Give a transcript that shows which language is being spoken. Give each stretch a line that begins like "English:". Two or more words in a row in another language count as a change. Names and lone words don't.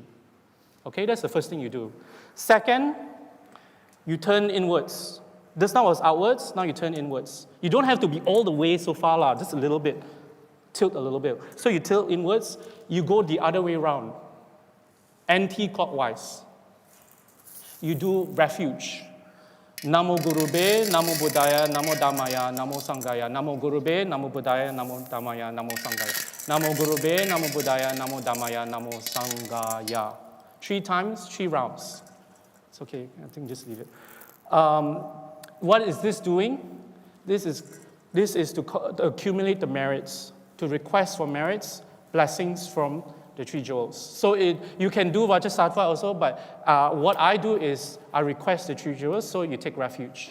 English: Okay, that's the first thing you do. Second, you turn inwards. This now was outwards, now you turn inwards. You don't have to be all the way so far, just a little bit. Tilt a little bit. So you tilt inwards, you go the other way around, anti-clockwise. You do refuge.
Pali: Namo Gurube, Namo Buddhaya, Namo Dhammaya, Namo Sanghaya. Namo Gurube, Namo Buddhaya, Namo Dhammaya, Namo Sanghaya. Namo Gurube, Namo Buddhaya, Namo Dhammaya, Namo Sanghaya.
English: 3 times, 3 rounds. It's okay, I think just leave it. What is this doing? This is to accumulate the merits, to request for merits, blessings from the 3 jewels. So you can do Vajrasattva also, but what I do is I request the 3 jewels, so you take refuge.